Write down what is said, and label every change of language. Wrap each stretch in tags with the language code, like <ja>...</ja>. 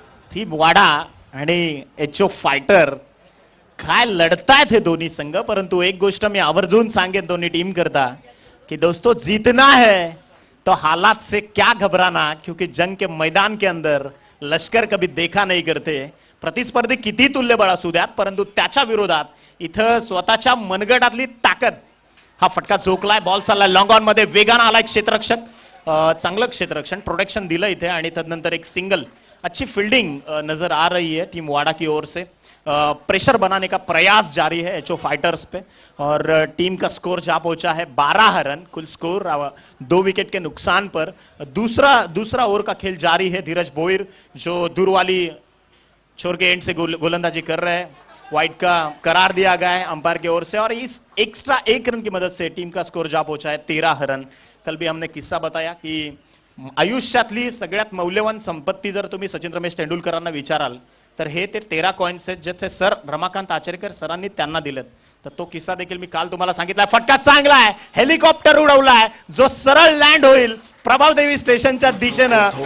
<mr>Team वाडा आणि HO fighter काय लढतायत हे दोन्ही संघ. परंतु एक गोष्ट मी आवर्जून सांगेन दोन्ही टीम करता कि</mr> <hi>दोस्तों जीतना है तो हालात से क्या घबराना, क्योंकि जंग के मैदान के अंदर लश्कर कभी देखा नहीं करते.</hi> <mr>प्रतिस्पर्धी किती तुल्यबळ असू द्यात, परंतु त्याच्या विरोधात इथं स्वतःच्या मनगटातली ताकद. हा फटका चोकलाय, बॉल चाललाय लॉंग ऑन मध्ये, वेगानं आलाय क्षेत्ररक्षक, चांगलं क्षेत्ररक्षण प्रोटेक्शन दिलं इथे आणि तदनंतर एक सिंगल.</mr> <hi>अच्छी फील्डिंग नजर आ रही है टीम वाडा की ओर से. प्रेशर बनाने का प्रयास जारी है एचओ फाइटर्स पे और टीम का स्कोर जा पहुंचा है 12 रन कुल स्कोर, 2 विकेट के नुकसान पर. दूसरा ओवर का खेल जारी है. धीरज भोईर जो दूर वाली छोर के एंड से गोलंदाजी कर रहे हैं. वाइड का करार दिया गया है अंपायर की ओर से और इस एक्स्ट्रा 1 रन की मदद से टीम का स्कोर जा पहुंचा है 13 रन. कल भी हमने किस्सा बताया</hi> <mr>की आयुष्यातली सगळ्यात मौल्यवान संपत्ती जर तुम्ही सचिन रमेश तेंडुलकरांना विचाराल तर हे ते 13 कॉइन्स आहेत जे सर रमाकांत आचरेकर सरांनी त्यांना दिलेत. तर तो किस्सा देखील मी काल तुम्हाला सांगितला. फटका चांगला आहे, हेलिकॉप्टर उडवलाय जो सरळ लँड होईल प्रभावदेवी स्टेशनच्या दिशेनं.</mr>